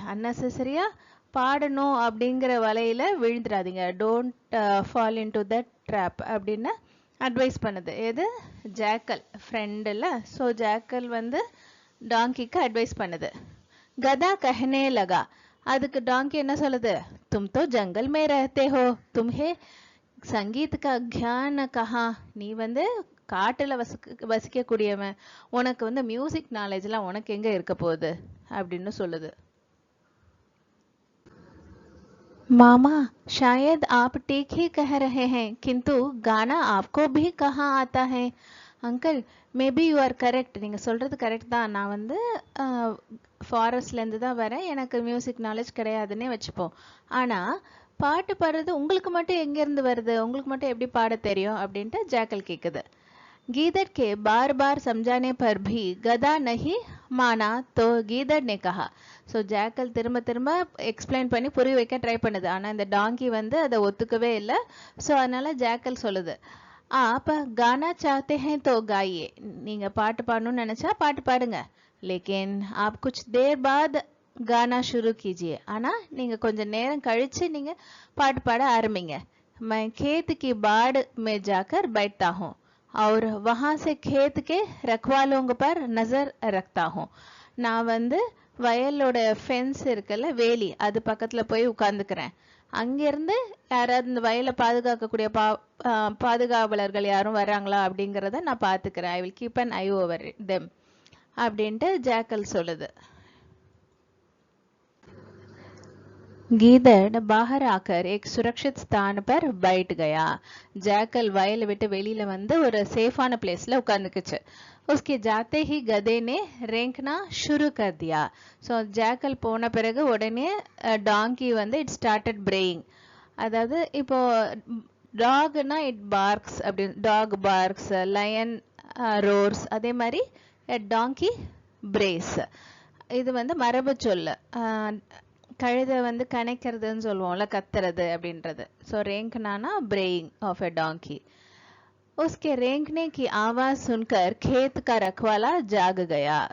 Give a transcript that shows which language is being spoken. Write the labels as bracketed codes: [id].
[ta] அன்னெசரியாக பாடணும் அப்படிங்கிற வலையில் விழுந்துடாதீங்க. [en] don't fall into that trap [ta] அப்படின்னு அட்வைஸ் பண்ணுது. எது ஜாக்கல் ஃப்ரெண்டில். ஸோ ஜாக்கல் வந்து டாங்கிக்கு அட்வைஸ் பண்ணுது. [hi] கதா கஹனே லகா. [ta] அதுக்கு டாங்கி என்ன சொல்லுது, [hi] तुम तो जंगल में रहते हो, तुम्हें संगीत का ज्ञान कहाँ. [ta] நீ வந்து காட்டுல வசிக்க கூடியவன், உனக்கு வந்து மியூசிக் நாலேஜ்லாம் உனக்கு எங்க இருக்க போகுது அப்படின்னு சொல்லுது. [hi] मामा शायद आप ठीक ही कह रहे हैं, किंतु गाना आपको भी कहाँ आता है. [ta] Uncle [en] Maybe you are correct. [ta] நீங்கள் சொல்கிறது கரெக்ட் தான். நான் வந்து ஃபாரஸ்ட்லேருந்து தான் வரேன், எனக்கு மியூசிக் நாலேஜ் கிடையாதுன்னே வச்சுப்போம். ஆனால் பாட்டு பாடுறது உங்களுக்கு மட்டும் எங்கேருந்து வருது, உங்களுக்கு மட்டும் எப்படி பாட தெரியும் அப்படின்ட்டு ஜாக்கல் கேட்குது. [hi] गीदड़ के बार बार समझाने पर भी गधा नहीं माना तो गीदड़ ने कहा. [ta] ஸோ ஜாக்கல் திரும்ப திரும்ப எக்ஸ்பிளைன் பண்ணி புரிய வைக்க ட்ரை பண்ணுது. ஆனால் இந்த டாங்கி வந்து அதை ஒத்துக்கவே இல்லை. ஸோ அதனால ஜாக்கல் சொல்லுது, [hi] आप गाना चाहते हैं तो गाइए. [ta] நீங்கள் பாட்டு பாடணும்னு நினச்சா பாட்டு பாடுங்க. [hi] लेकिन आप कुछ देर बाद गाना शुरू कीजिए. [ta] ஆனால் நீங்கள் கொஞ்சம் நேரம் கழித்து நீங்கள் பாட்டு பாட ஆரம்பிங்க. [hi] मैं खेत की बाड़ में जाकर बैठता हूँ और वहाँ से खेत के रखवालों पर नजर रखता हूँ. [ta] நான் வந்து வயலோட ஃபென்ஸ் இருக்குல்ல, வேலி, அது பக்கத்தில் போய் உட்காந்துக்கிறேன். அங்கேருந்து யாராவது இந்த வயலை பாதுகாக்கக்கூடிய பாதுகாவலர்கள் யாரும் வராங்களா அப்படிங்கிறத நான் பார்த்துக்கிறேன். [en] I will keep an eye over them [ta] அப்படின்ட்டு ஜாக்கல் சொல்லுது. [hi] गीदड़ बाहर आकर एक सुरक्षित स्थान पर बैठ गया. [ta] ஜாக்கல் வயலை விட்டு வெளியில வந்து ஒரு சேஃபான பிளேஸ்ல உட்காந்துக்குச்சு. [hi] उसके जाते ही गधे ने रेंकना शुरू कर दिया. [ta] ஸோ ஜாக்கல் போன பிறகு உடனே டாங்கி வந்து [en] It started braying. [ta] அதாவது இப்போ டாக்னா இட் பார்க்ஸ் அப்படின்னு, [en] dog barks, lion roars, [ta] அதே மாதிரி டாங்கி பிரேஸ். இது வந்து மரபு சொல்லு. கழுதை வந்து கணைக்கிறதுன்னு சொல்லுவோம்ல, கத்துறது அப்படின்றது. [hi] ஸோ रेंकना [en] Braying of a donkey. [hi] उसके रेंकने की आवाज सुनकर खेत का रखवाला जाग गया.